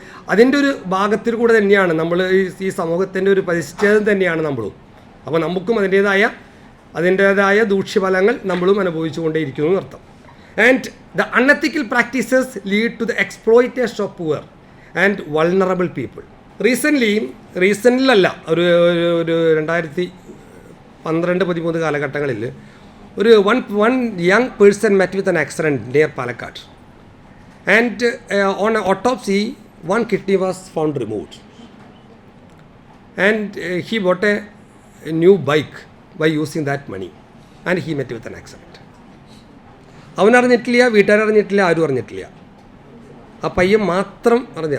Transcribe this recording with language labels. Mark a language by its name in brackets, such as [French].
[Malayalam] അതിൻ്റെ ഒരു ഭാഗത്തിൽ കൂടെ തന്നെയാണ് നമ്മൾ ഈ സമൂഹത്തിൻ്റെ ഒരു പരിസ്ഥിതി തന്നെയാണ് നമ്മളും. അപ്പോൾ നമുക്കും അതിൻ്റേതായ ദൂഷ്യഫലങ്ങൾ നമ്മളും അനുഭവിച്ചുകൊണ്ടേയിരിക്കുന്നു എന്നർത്ഥം. [English] And the unethical practices lead to the exploitation of poor and vulnerable people. [Malayalam] റീസെൻ്റിലല്ല ഒരു 2012-13 കാലഘട്ടങ്ങളിൽ ഒരു [English] one young person met with an accident near Palakkad and on an autopsy one kidney was found removed and he bought a new bike by using that money and he met with an accident. [Malayalam] അവൻ അറിഞ്ഞിട്ടില്ല, വീട്ടുകാരറിഞ്ഞിട്ടില്ല, ആരും അറിഞ്ഞിട്ടില്ല. ആ പയ്യൻ മാത്രം അറിഞ്ഞു.